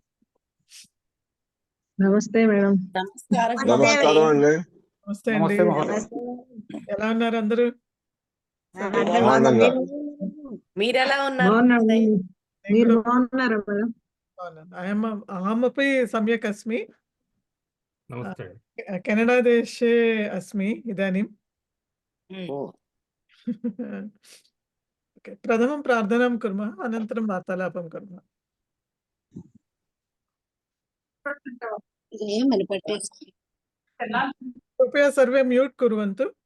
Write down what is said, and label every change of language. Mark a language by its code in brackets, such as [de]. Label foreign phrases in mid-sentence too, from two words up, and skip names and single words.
[te] నమస్తే మేడం. నమస్కారం అండి. నమస్తే అండి. ఎలా ఉన్నారు అందరూ? మీరు ఎలా ఉన్నారు? మీరు బాగున్నారా మేడం? [sa] अहमपि सम्यक् अस्मि। नमस्ते। केनडा देशे अस्मि इदानीं। प्रथमं प्रार्थनां कुर्मः, अनन्तरं वार्तालापं कुर्मः। कृपया सर्वे म्यूट् कुर्वन्तु।